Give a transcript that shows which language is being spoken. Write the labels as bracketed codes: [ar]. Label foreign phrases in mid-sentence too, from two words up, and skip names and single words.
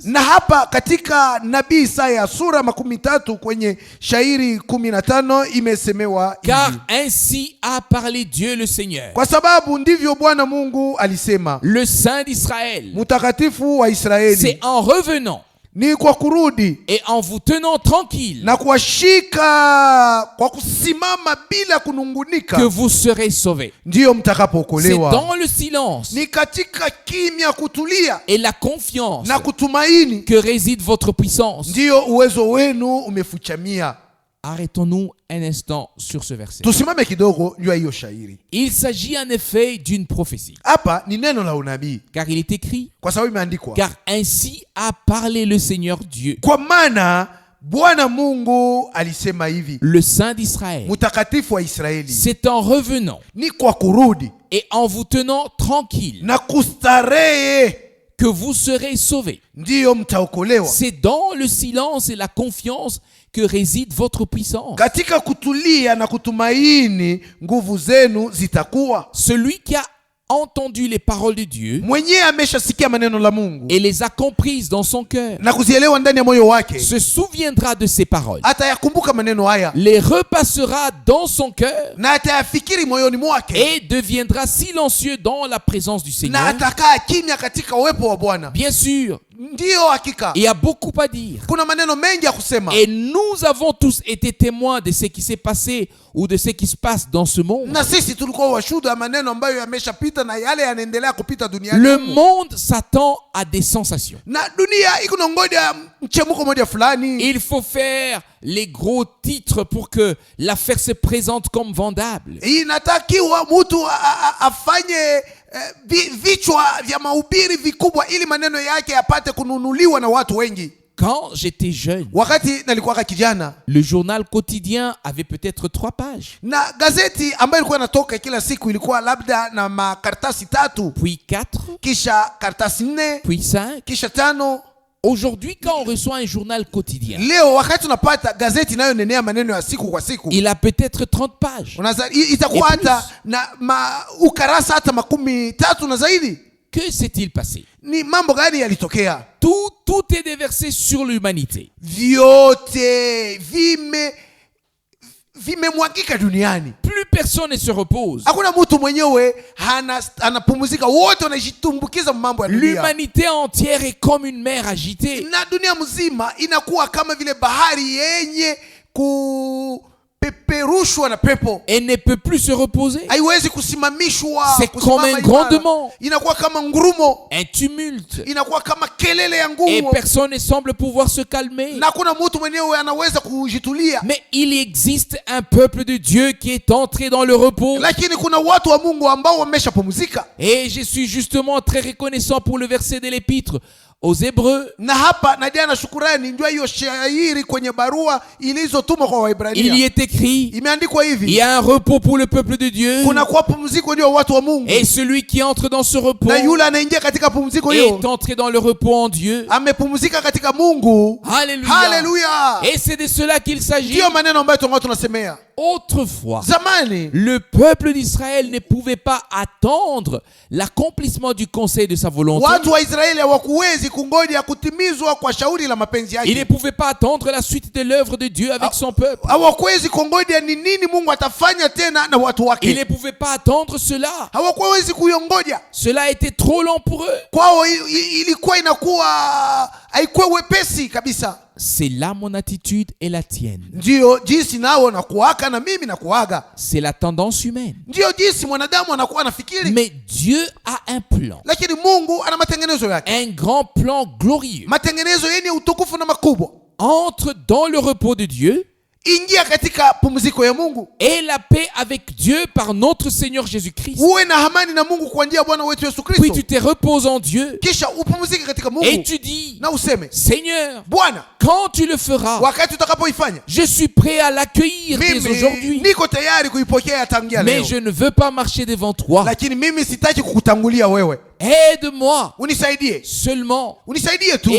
[sw] Na hapa katika nabii Isaya sura 13 kwenye shairi 15 imesemewa [fr] car [sw] hivi: [fr] ainsi a parlé Dieu le Seigneur, [sw] kwa sababu ndivyo Bwana Mungu alisema, [fr] le Saint d'Israël, [sw] mtakatifu wa [fr] c'est [sw] Israeli, [fr] en revenant [sw] ni kwa kurudi [fr] et en vous tenant tranquille [sw] na kuwashika kwa kusimama bila [fr] que [sw] kunungunika [fr] vous serez sauvés. [sw] ndiyo [fr] C'est [sw] mtakapookolewa. [fr] dans le silence [sw] Ni katika kimya, kutulia [fr] et la confiance [sw] na kutumaini [fr] que réside votre puissance. [sw] ndiyo uwezo wenu umefuchamia. [fr] Arrêtons-nous un instant sur ce verset. [sw] Tusimame kidogo juu ya hiyo shairi. [fr] Il s'agit en effet d'une prophétie, [sw] Hapa ni neno la unabii, [fr] car il est écrit, [sw] kwa sababu imeandikwa, [fr] car ainsi a parlé le Seigneur Dieu, [sw] kwa maana Bwana Mungu alisema hivi, [fr] le Saint d'Israël, [sw] mtakatifu wa Israeli, [fr] c'est en revenant [sw] ni kwa kurudi [fr] et en vous tenant tranquille [sw] na kustarehe [fr] que vous serez sauvés. [sw] ndiyo mtaokolewa. [fr] C'est dans le silence et la confiance que réside votre puissance. [sw] Katika kutulia na kutumaini nguvu zenu zitakuwa. [fr] Celui qui a entendu les paroles de Dieu [sw] Mwenyewe ameshasikia maneno la Mungu [fr] et les a comprises dans son cœur [sw] na kuzielewa ndani ya moyo wake, [fr] se souviendra de ces paroles, [sw] atayakumbuka maneno haya [fr] les repassera dans son cœur [sw] na atayafikiri moyoni mwake, [fr] et deviendra silencieux dans la présence du [sw] na [fr] Seigneur. [sw] atakaa kimya katika uwepo wa Bwana. [fr] Bien sûr, [sw] Ndiyo, hakika [fr] il y a beaucoup à dire. [sw] kuna maneno mengi ya kusema, [fr] Et nous avons tous été témoins de ce qui s'est passé ou de ce qui se passe dans ce monde. [sw] na sisi tulikuwa washuhuda ya maneno ambayo yameshapita na yale yanaendelea kupita duniani. [fr] Le monde s'attend à des sensations. [sw] Na dunia iko na ngoja mchemuko moja fulani. [fr] Il faut faire les gros titres pour que l'affaire se présente comme vendable. [sw] Inatakiwa mtu afanye vichwa vya mahubiri vikubwa ili maneno yake yapate kununuliwa na watu wengi. [fr] Quand j'étais jeune, [sw] Wakati nalikuwa kijana, [fr] le journal quotidien avait peut-être 3 pages, [sw] na gazeti ambayo ilikuwa inatoka kila siku ilikuwa labda na makaratasi 3, [fr] puis 4, [sw] kisha karatasi 4, [fr] puis 5. [sw] kisha 5. [fr] Aujourd'hui, quand on reçoit un journal quotidien, [sw] Leo wakati unapata gazeti nayo nenea maneno ya siku kwa siku, [fr] il a peut-être 30 pages. [sw] itakuwa [fr] Et [sw] hata na ukarasa hata 13 na zaidi. [fr] Que s'est-il passé? [sw] Ni mambo gani yalitokea? [fr] Tout est déversé sur l'humanité. [sw] Vyote vimemwagika duniani. [fr] Plus personne ne se repose. [sw] Hakuna mtu mwenyewe anapumzika, wote wanajitumbukiza mambo ya dunia. [fr] L'humanité entière est comme une mer agitée. [sw] Na dunia mzima inakuwa kama vile bahari yenye kupeperushwa na pepo. [fr] Elle ne peut plus se reposer. [sw] Haiwezi kusimamishwa. [fr] C'est comme un grondement. [sw] Inakuwa kama ngurumo. [fr] Un tumulte. [sw] Inakuwa kama kelele ya [fr] Et [sw] ngurumo. [fr] personne ne semble pouvoir se calmer. [sw] Na kuna mtu mwenyewe anaweza kujitulia. [fr] Mais il existe un peuple de Dieu qui est entré dans le repos. [sw] Lakini kuna watu wa Mungu ambao wameshapumzika. [fr] Et je suis justement très reconnaissant pour le verset de l'épître aux Hébreux. [sw] Na hapa na jana shukurani ndio hiyo shairi kwenye barua ilizotumwa kwa Waebrania. [fr] Il y est écrit, [sw] Imeandikwa [fr] il [sw] hivi. [fr] y a un repos pour le peuple de Dieu. [sw] Kuna kwa pumziko ndio watu wa Mungu. [fr] Et celui qui entre dans ce repos [sw] Na yule anaingia katika pumziko hiyo [fr] est entré dans le repos en Dieu. [sw] amepumzika katika Mungu. [fr] Alléluia. [sw] Haleluya. [fr] Et c'est de cela qu'il s'agit. [sw] Ndio maneno ambayo tunasemea. [fr] Autrefois, [sw] Zamani [fr] le peuple d'Israël ne pouvait pas attendre l'accomplissement du conseil de sa volonté. [sw] watu wa Israeli hawakuwezi kungoja kutimizwa kwa shauri la mapenzi [fr] Il ne [sw] yake. [fr] pouvait pas attendre la suite de l'œuvre de Dieu avec son peuple. [sw] Hawakuwezi kungoja ni nini Mungu atafanya tena na watu [fr] Il [sw] wake. [fr] ne pouvait pas attendre cela. [sw] Hawakuwezi kuiongoja. [fr] Cela était trop long pour eux. [sw] Kwao ilikuwa inakuwa haikuwa wepesi kabisa. [fr] C'est là mon attitude et la tienne. [sw] Ndio jinsi nao nakuaka na mimi nakuaga. [fr] C'est la tendance humaine. [sw] Ndio jinsi mwanadamu anakuwa anafikiri. [fr] Mais Dieu a un plan. [sw] Lakini Mungu ana matengenezo yake. [fr] Un grand plan glorieux. [sw] Matengenezo yenye utukufu na makubwa. [fr] Entre dans le repos de Dieu. [sw] Ingia katika pumziko ya Mungu. [fr] Et la paix avec Dieu par notre Seigneur Jésus-Christ. [sw] Uwe na amani na Mungu kwa njia ya Bwana wetu Yesu Kristo. [fr] Puis tu te reposes en Dieu. [sw] Kisha upumzike katika Mungu. [fr] Et tu dis, [sw] Na useme, [fr] Seigneur, [sw] Bwana, [fr] quand tu le feras, [sw] wakati utakapoifanya, [fr] je suis prêt à l'accueillir dès [sw] mimi [fr] aujourd'hui. [sw] niko tayari kuipokea tangia [fr] Mais [sw] leo. [fr] je ne veux pas marcher devant toi. [sw] Lakini mimi sitaki kukutangulia wewe. [fr] Aide-moi [sw] Unisaidie. [fr] seulement [sw] Unisaidie tu.